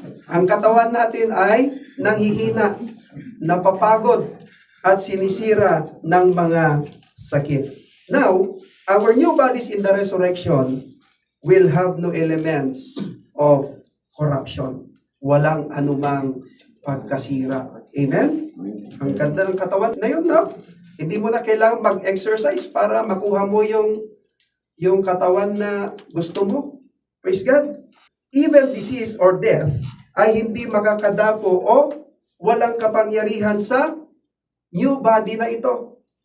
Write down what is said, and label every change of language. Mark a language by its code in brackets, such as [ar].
[tl] Ang katawan natin ay nanghihina, napapagod, at sinisira ng mga sakit. [en] Now, our new bodies in the resurrection will have no elements of corruption. [tl] Walang anumang pagkasira. Amen? Ang ganda ng katawan na yun, no? Hindi mo na kailangan mag-exercise para makuha mo yung katawan na gusto mo. [en] Praise God. Even disease or death [tl] ay hindi makakadapo o walang kapangyarihan sa [en] new body [tl] na ito.